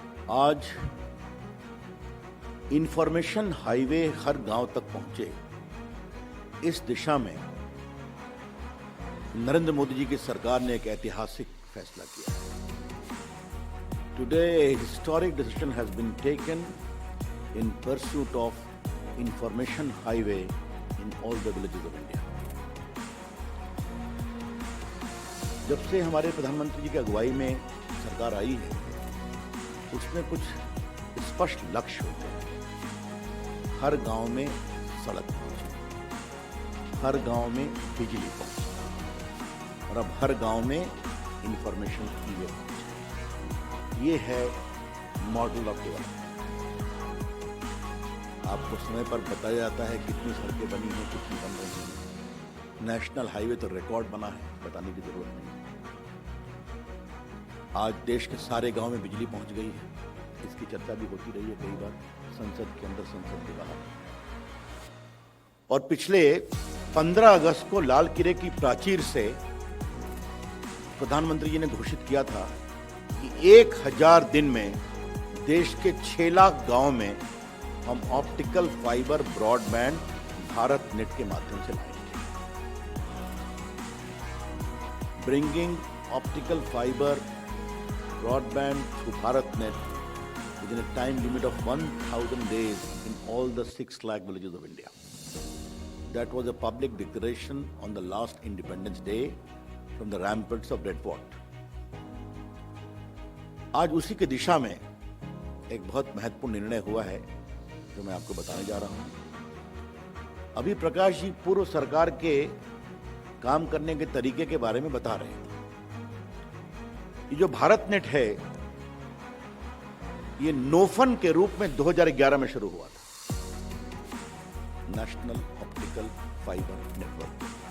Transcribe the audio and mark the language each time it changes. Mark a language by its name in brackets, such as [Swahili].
[Hindi] आज information highway हर गांव तक पहुंचे, इस दिशा में नरेंद्र मोदी जी की सरकार ने एक ऐतिहासिक फैसला किया है। [English] Today, a historic decision has been taken in pursuit of information highway in all the villages of India. [Hindi] जब से हमारे प्रधानमंत्री जी की अगुवाई में सरकार आई है, उसमें कुछ स्पष्ट लक्ष्य होते हैं। हर गांव में सड़क पहुंचे, हर गांव में बिजली पहुंचे और अब हर गांव में इंफॉर्मेशन हाईवे पहुंचे। ये है [English] Model of development. [Hindi] आपको समय पर बताया जाता है कितनी सड़कें बनी हैं, कितनी बन रही हैं। नेशनल हाईवे तो रिकॉर्ड बना है, बताने की जरूरत नहीं। आज देश के सारे गांव में बिजली पहुंच गई है। इसकी चर्चा भी होती रही है कई बार, संसद के अंदर, संसद के बाहर। और पिछले 15 अगस्त को लाल किले की प्राचीर से प्रधानमंत्री जी ने घोषित किया था कि 1000 दिन में देश के 6 लाख गांव में हम optical fibre broadband Bharat net के माध्यम से लाएंगे। [English] Bringing optical fibre broadband through Bharat net within a time limit of 1,000 days in all the 6 lakh villages of India. That was a public declaration on the last Independence Day from the ramparts of Red Fort. [Hindi] आज उसी की दिशा में एक बहुत महत्वपूर्ण निर्णय हुआ है जो मैं आपको बताने जा रहा हूं। अभी प्रकाश जी पूर्व सरकार के काम करने के तरीके के बारे में बता रहे थे। ये जो भारत नेट है, ये नोफन के रूप में 2011 में शुरू हुआ था, नेशनल ऑप्टिकल फाइबर नेटवर्क।